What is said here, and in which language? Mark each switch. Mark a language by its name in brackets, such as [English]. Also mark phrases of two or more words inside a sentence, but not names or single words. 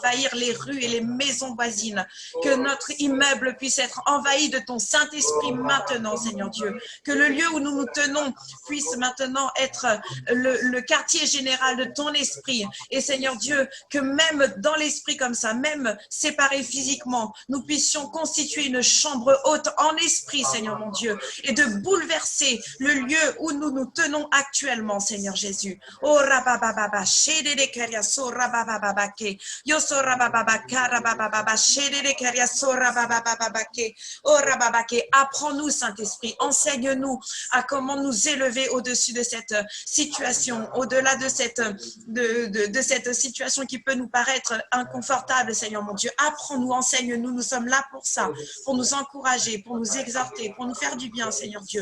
[French] envahir les rues et les maisons voisines, que notre immeuble puisse être envahi de ton Saint-Esprit maintenant, Seigneur Dieu, que le lieu où nous nous tenons puisse maintenant être le quartier général de ton esprit, et Seigneur Dieu, que même dans l'esprit comme ça, même séparés physiquement, nous puissions constituer une chambre haute en esprit, Seigneur mon Dieu, et de bouleverser le lieu où nous nous tenons actuellement, Seigneur Jésus. Oh rabababa, shedede keriaso rabababake, yoso rabababa karabababa, shedede keriaso rabababake, oh rababake. Apprends-nous, Saint-Esprit, enseigne-nous à comment nous élever au-dessus de cette situation, au-delà de cette situation qui peut nous paraître inconfortable, Seigneur mon Dieu. Apprends-nous, enseigne-nous, nous sommes là pour ça, pour nous encourager, pour nous exhorter, pour nous faire du bien, Seigneur Dieu.